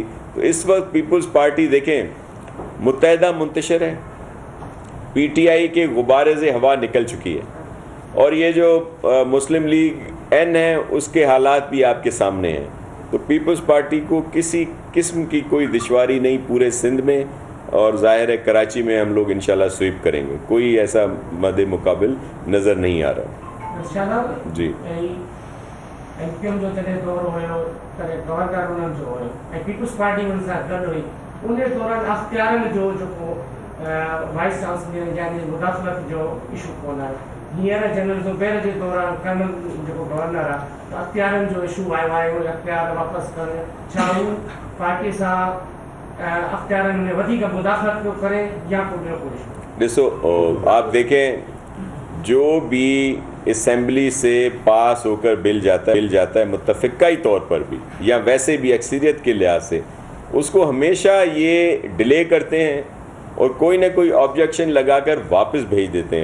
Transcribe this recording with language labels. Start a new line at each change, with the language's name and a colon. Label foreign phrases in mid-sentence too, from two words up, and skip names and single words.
Urdu: تو اس وقت پیپلز پارٹی دیکھیں متحدہ منتشر ہے, پی ٹی آئی کے غبارے سے ہوا نکل چکی ہے, اور یہ جو مسلم لیگ این ہے اس کے حالات بھی آپ کے سامنے ہیں. تو پیپلز پارٹی کو کسی قسم کی کوئی دشواری نہیں پورے سندھ میں, اور ظاہر ہے کراچی میں ہم لوگ انشاءاللہ سویپ کریں گے. کوئی ایسا مد مقابل نظر نہیں آ رہا. جی
Sindhi: ایم پی ایم جو تॾहिं दौरो हुयो तॾहिं गवर्नर उन्हनि जो हुयो ऐं पीपुल्स पार्टी हुन सां गॾु हुई. उन दौरान अख़्तियारनि जो जेको वाइस चांसलर यानी मुदाख़लत जो इशू कोन आहे. हींअर जनरल ज़ुबैर जे दौरान कर्नल जेको गवर्नर आहे त अख़्तियारनि जो इशू आयो आहे, उहे अख़्तियार वापसि कनि. छा हू पार्टी सां अख़्तियारनि में वधीक मुदाख़लत पियो करे या को ॿियो को इशू? ॾिसो,
Urdu: آپ دیکھیں جو بھی اسمبلی سے پاس ہو کر بل جاتا ہے متفقہ طور پر بھی یا ویسے بھی اکثریت کے لحاظ سے, اس کو ہمیشہ یہ ڈیلے کرتے ہیں اور کوئی نہ کوئی آبجیکشن لگا کر واپس بھیج دیتے ہیں.